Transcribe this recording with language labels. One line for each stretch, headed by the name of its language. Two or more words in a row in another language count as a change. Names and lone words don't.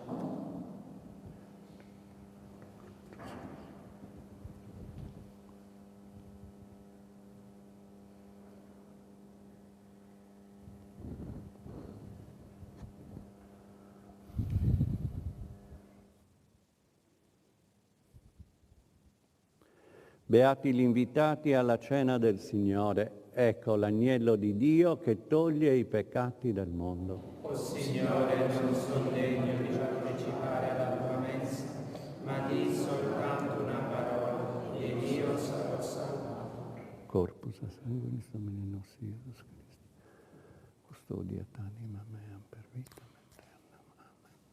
Italian: Beati gli invitati alla cena del Signore. Ecco l'agnello di Dio che toglie i peccati del mondo. O Signore, non sono degno di partecipare alla tua messa, ma di soltanto una parola, ed io sarò salvato.
Latin: Corpus a sanguinis Domini nostri Iesus Christi, custodiat anima mea per vitam aeternam. Amen.